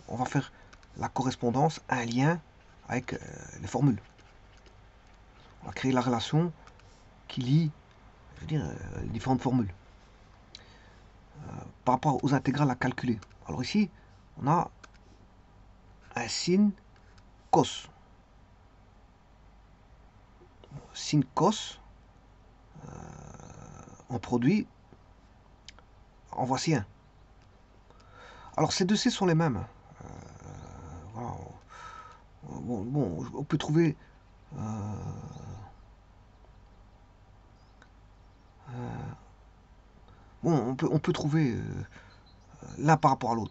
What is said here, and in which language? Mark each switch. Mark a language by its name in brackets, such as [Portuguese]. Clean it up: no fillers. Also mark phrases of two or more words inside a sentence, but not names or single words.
[French] On va faire la correspondance, un lien avec les formules. On va créer la relation qui lie, je veux dire, les différentes formules. Par rapport aux intégrales à calculer. Alors ici, on a un sin cos. Sin cos, en produit, en voici un. Alors ces deux C sont les mêmes. Voilà. Bon, on peut trouver bon, on peut trouver l'un par rapport à l'autre.